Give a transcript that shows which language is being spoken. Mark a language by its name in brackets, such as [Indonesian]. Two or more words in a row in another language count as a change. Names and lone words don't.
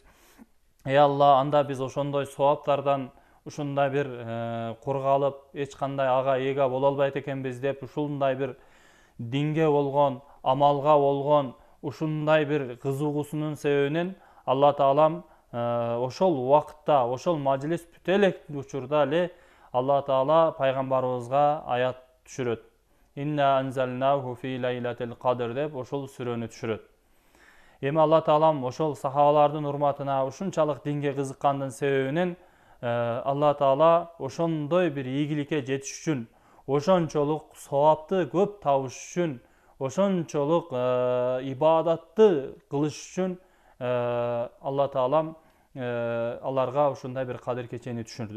[Kyrgyz] Алла, анда биз ошондой сооптардан ушундай бир кургалып, эч кандай ага эге боло албайт экенбиз" деп ушундай бир динге болгон, амалга болгон ушундай бир кызыгуусунун себебинен Алла Таалам ошол убакытта, ошол мажлис бүтө элек учурда эле Алла Таала пайгамбарыбызга аят түшүрөт. [Arabic] "إنا أنزلناه في ليلة القدر" [Kyrgyz] деп ошол сүрөнү түшүрөт. Эми Алла Таалам ошол сахабалардын урматына ушунчалык динге кызыккандын себебинен Алла Таала ошондой бир ийгиликке жетиш үчүн, ошончолук савапты көп табыш үчүн, ошончолук ибадатты кылыш үчүн Алла Тааlam аларга ушундай бир кадыр кечени түшүрдү.